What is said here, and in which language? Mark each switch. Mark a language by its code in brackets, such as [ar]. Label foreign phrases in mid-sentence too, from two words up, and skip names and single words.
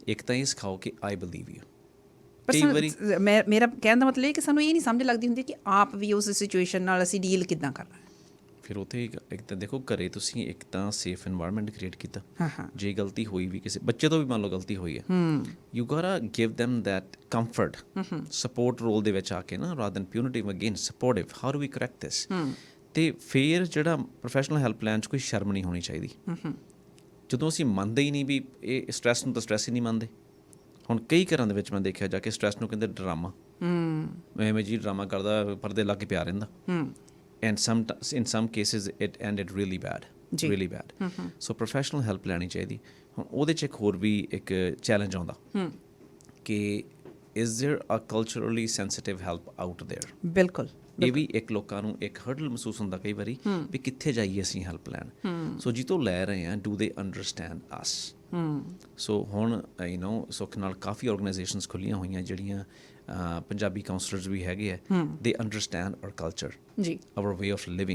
[pa] ਇੱਕ ਤਾਂ ਇਹ ਸਿਖਾਓ ਕਿ [en] I believe you. [pa] ਕਈ ਵਾਰੀ ਮੇਰਾ ਕਹਿਣ ਦਾ ਮਤਲਬ ਇਹ ਕਿ ਸਾਨੂੰ ਇਹ ਨਹੀਂ ਸਮਝ ਲੱਗਦੀ ਹੁੰਦੀ ਕਿ ਆਪ ਵੀ ਉਸ ਸਿਚੁਏਸ਼ਨ ਨਾਲ ਅਸੀਂ ਡੀਲ ਕਿੱਦਾਂ ਕਰਨਾ ਹੈ। ਫਿਰ ਉੱਥੇ ਇੱਕ ਤਾਂ ਦੇਖੋ ਘਰੇ ਤੁਸੀਂ ਇੱਕ ਤਾਂ [en] safe environment [pa] ਕ੍ਰੀਏਟ ਕੀਤਾ। ਜੇ ਗਲਤੀ ਹੋਈ ਵੀ ਕਿਸੇ ਬੱਚੇ ਤੋਂ ਵੀ ਮੰਨ ਲਓ ਗਲਤੀ ਹੋਈ ਹੈ, [en] You gotta give them that comfort, [pa] ਸਪੋਰਟ ਰੋਲ ਦੇ ਵਿੱਚ ਆ ਕੇ ਨਾ, [en] rather than punitive, again supportive, how do we correct this। [pa] ਤੇ ਫਿਰ ਜਿਹੜਾ ਪ੍ਰੋਫੈਸ਼ਨਲ ਹੈਲਪਲਾਈਨ 'ਚ ਕੋਈ ਸ਼ਰਮ ਨਹੀਂ ਹੋਣੀ ਚਾਹੀਦੀ। ਜਦੋਂ ਅਸੀਂ ਮੰਨਦੇ ਹੀ ਨਹੀਂ ਵੀ ਇਹ ਸਟ੍ਰੈਸ ਨੂੰ ਤਾਂ ਸਟ੍ਰੈਸ ਹੀ ਨਹੀਂ ਮੰਨਦੇ। ਹੁਣ ਕਈ ਘਰਾਂ ਦੇ ਵਿੱਚ ਮੈਂ ਦੇਖਿਆ ਜਾ ਕੇ ਸਟ੍ਰੈਸ ਨੂੰ ਕਹਿੰਦੇ ਡਰਾਮਾ, ਐਵੇਂ ਜੀ ਡਰਾਮਾ ਕਰਦਾ ਪਰਦੇ ਲਾ ਕੇ ਪਿਆ ਰਹਿੰਦਾ। [en] and in some cases it ended really bad, really bad। so professional help [pa] ਲੈਣੀ ਚਾਹੀਦੀ। ਹੁਣ ਉਹਦੇ 'ਚ ਇੱਕ ਹੋਰ ਵੀ ਇੱਕ ਚੈਲੰਜ ਆਉਂਦਾ ਕਿ [en] is there a culturally sensitive help out there। [pa] ਬਿਲਕੁਲ, ਇਹ ਵੀ ਇੱਕ ਲੋਕਾਂ ਨੂੰ ਇੱਕ ਹਰਡਲ ਮਹਿਸੂਸ ਹੁੰਦਾ ਕਈ ਵਾਰੀ ਵੀ ਕਿੱਥੇ ਜਾਈਏ ਅਸੀਂ ਹੈਲਪ ਲੈਣ। ਸੋ ਜਿੱਥੋਂ ਲੈ ਰਹੇ ਹਾਂ, [en] Do they understand us. [pa] ਸੋ ਹੁਣ ਸੁੱਖ ਨਾਲ ਕਾਫੀ ਆਰਗੇਨਾਈਜੇਸ਼ਨਸ ਖੁੱਲ੍ਹੀਆਂ ਹੋਈਆਂ ਜਿਹੜੀਆਂ ਪੰਜਾਬੀ ਕਾਉਂਸਲਰਸ ਵੀ ਹੈਗੇ ਆ, [en] They understand our culture, our way of living.